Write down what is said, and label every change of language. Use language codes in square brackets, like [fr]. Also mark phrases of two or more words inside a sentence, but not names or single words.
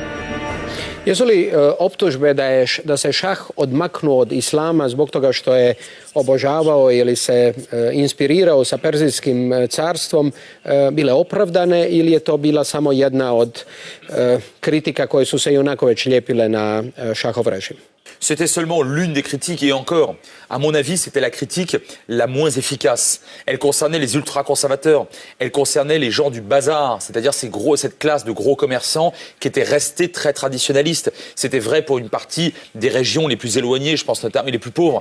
[hr] Jesu li optužbe da se šah odmaknuo od islama zbog toga što je obožavao ili se inspirirao sa Perzijskim carstvom bile opravdane ili je to bila samo jedna od kritika koje su se i onako već lijepile na šahov režim? [fr] C'était seulement l'une des critiques et encore, à mon avis, c'était la critique la moins efficace. Elle concernait les ultra-conservateurs, elle concernait les gens du bazar, c'est-à-dire cette classe de gros commerçants qui étaient restés très traditionnalistes. C'était vrai pour une partie des régions les plus éloignées, je pense notamment, et les plus pauvres.